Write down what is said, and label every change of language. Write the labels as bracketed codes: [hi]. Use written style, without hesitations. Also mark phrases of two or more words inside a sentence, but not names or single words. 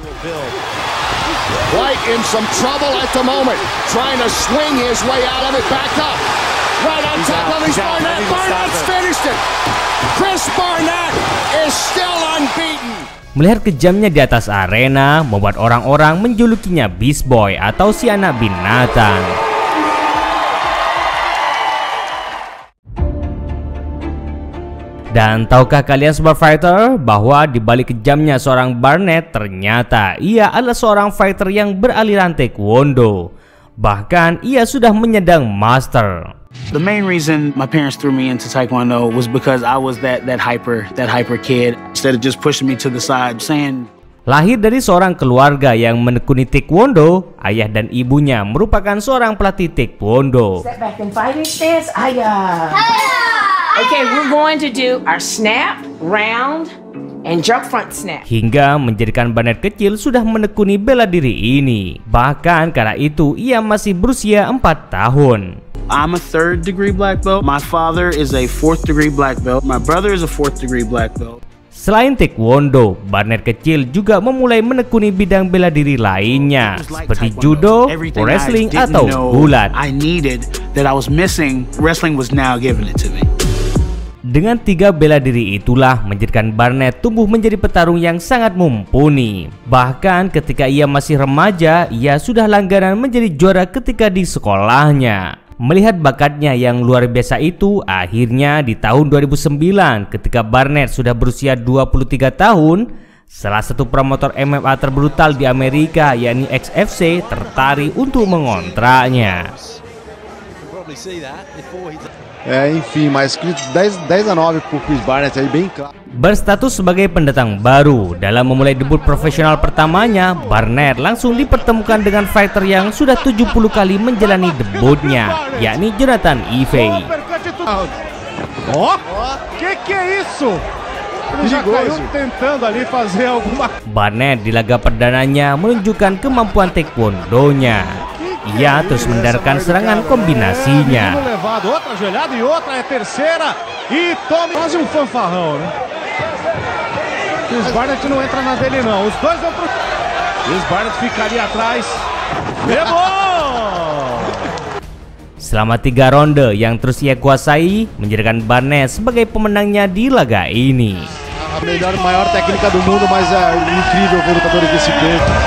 [en] White in some trouble at the moment, trying to swing his way out of it, back up. Right on top of his Barnett. Barnett's finished it. Chris Barnett is still unbeaten. [id] Melihat kejamnya di atas arena membuat orang-orang menjulukinya Beast Boy atau si anak binatang. Dan tahukah kalian sobat fighter bahwa di balik kejamnya seorang Barnett, ternyata ia adalah seorang fighter yang beraliran taekwondo. Bahkan ia sudah menyandang master. [en] The main reason my parents threw me into taekwondo was because I was that hyper kid. Instead of just pushing me to the side, saying. [id] Lahir dari seorang keluarga yang menekuni taekwondo, ayah dan ibunya merupakan seorang pelatih taekwondo. [en] Step back and fighting stance. Okay, we're going to do our snap, round, and jump front snap. [id] Hingga menjadikan Barnett kecil sudah menekuni bela diri ini. Bahkan kala itu ia masih berusia 4 tahun. [en] I'm a 3rd degree black belt. My father is a 4th degree black belt. My brother is a 4th degree black belt. [id] Selain taekwondo, Barnett kecil juga memulai menekuni bidang bela diri lainnya seperti judo, wrestling atau gulat. [en] I needed that I was missing. Wrestling was now giving it to me. [id] Dengan 3 bela diri itulah menjadikan Barnett tumbuh menjadi petarung yang sangat mumpuni. Bahkan ketika ia masih remaja, ia sudah langganan menjadi juara ketika di sekolahnya. Melihat bakatnya yang luar biasa itu, akhirnya di tahun 2009 ketika Barnett sudah berusia 23 tahun, salah satu promotor MMA terbrutal di Amerika yakni XFC tertarik untuk mengontraknya. [pt] Enfim, mas 10-9 pro Chris Barnett aí bem claro. [id] Berstatus sebagai pendatang baru dalam memulai debut profesional pertamanya, Barnett langsung dipertemukan dengan fighter yang sudah 70 kali menjalani debutnya, yakni Jonathan Ivey. Barnett di laga perdananya menunjukkan kemampuan taekwondonya. Ia terus mendarkan serangan kombinasinya. [pt] Chris Barnett não entra na dele não. Os dois vão pro. Chris Barnett ficaria atrás. [id] Selama 3 ronde yang terus ia kuasai, menjadikan Barnett sebagai pemenangnya di laga ini. [pt] A melhor, maior técnica do mundo, mas incrível lutador desse peito.